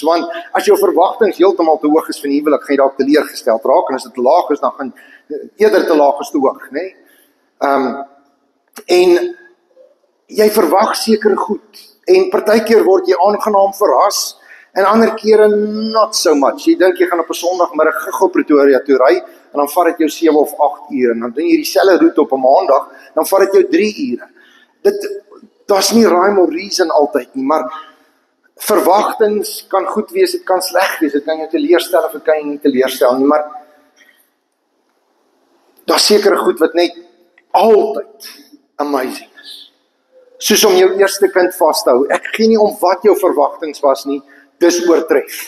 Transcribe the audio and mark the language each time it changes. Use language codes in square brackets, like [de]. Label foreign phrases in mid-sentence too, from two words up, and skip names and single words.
[af] Want as jou verwagtings heeltemal te hoog is van die huwelik, gaan jy dalk teleurgesteld raak, en as dit te laag is, dan gaan eerder te laag as te hoog, nee? En jy verwag sekere goed, en partykeer word jy aangenaam verras, en ander kere [en] not so much. [af] Jy dink jy gaan op 'n Sondagmiddag gou Pretoria toe ry, en dan vat dit jou 7 of 8 ure, en dan doen jy dieselfde roete op 'n Maandag, dan vat dit jou 3 ure. Daar's nie [en] rhyme or reason [af] altyd nie, maar verwagtings kan goed wees, dit kan sleg wees, dit kan jou teleurstel of dit kan jou nie teleurstel nie, maar daar's sekere goed wat net altyd amazing is. Soos om jou eerste kind vas te hou. Ek gee nie om wat jou verwagtings was nie, dis oortref.